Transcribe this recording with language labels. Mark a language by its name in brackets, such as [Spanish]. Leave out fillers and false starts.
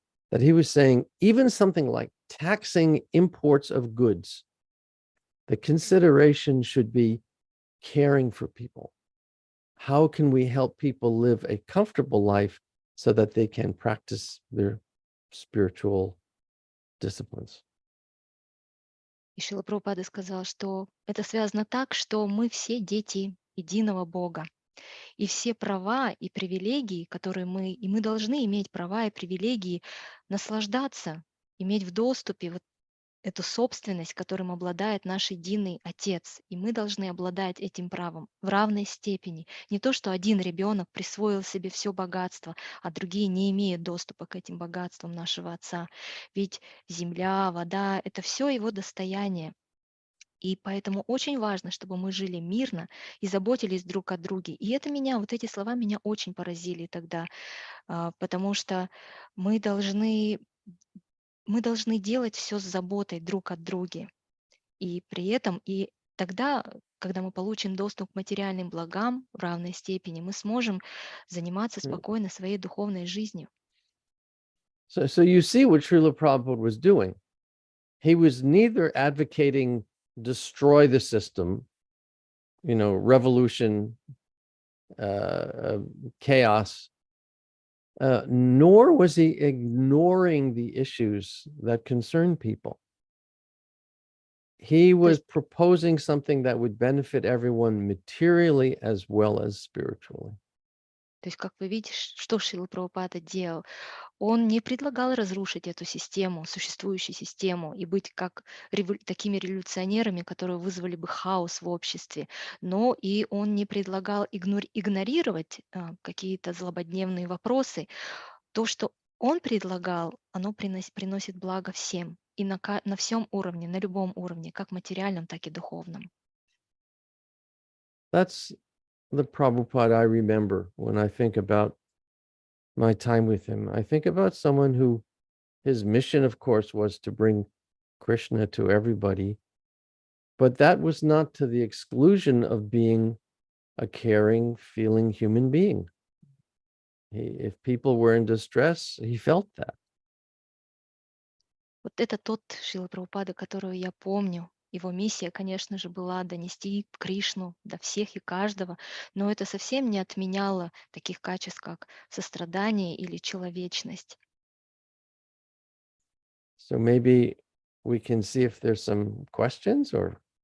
[English] That he was saying, even something like taxing imports of goods, the consideration should be caring for people. How can we help people live a comfortable life so that they can practice their spiritual disciplines? [Russian] И Шрила Прабхупада сказал, что это связано так, что мы все дети единого Бога. И все права и привилегии, и мы должны иметь права и привилегии наслаждаться, иметь в доступе вот эту собственность, которым обладает наш единый Отец. И мы должны обладать этим правом в равной степени. Не то, что один ребенок присвоил себе все богатство, а другие не имеют доступа к этим богатствам нашего Отца. Ведь земля, вода — это все его достояние. И поэтому очень важно, чтобы мы жили мирно и заботились друг о друге. И вот эти слова меня очень поразили тогда, потому что мы должны, мы должны делать все с заботой друг от друга. И при этом, и тогда, когда мы получим доступ к материальным благам в равной степени, мы сможем заниматься спокойно своей духовной жизнью. [English] So you see what Srila Prabhupada was doing. He was neither advocating destroy the system, revolution, chaos, nor was he ignoring the issues that concern people. He [Russian] То [English] was [Russian] есть [English] proposing something that would benefit everyone materially as well as spiritually. [Russian] как вы видите, что Шрила Прабхупада делал? Он не предлагал разрушить эту систему, существующую систему, и быть как такими революционерами, которые вызвали бы хаос в обществе. Но и он не предлагал игнорировать какие-то злободневные вопросы. То, что он предлагал, оно приносит благо всем. И на всем уровне, на любом уровне, как материальном, так и духовном. [English] That's the Prabhupada I remember when I think about my time with him. I think about someone who his mission, of course, was to bring Krishna to everybody, but that was not to the exclusion of being a caring, feeling human being. If people were in distress, he felt that. [Russian] Вот это тот Шрила Прабхупада, которого я помню, Его миссия, конечно же, была донести Кришну до всех и каждого, но это совсем не отменяло таких качеств, как сострадание или человечность. [English] So maybe we can see if there's some questions or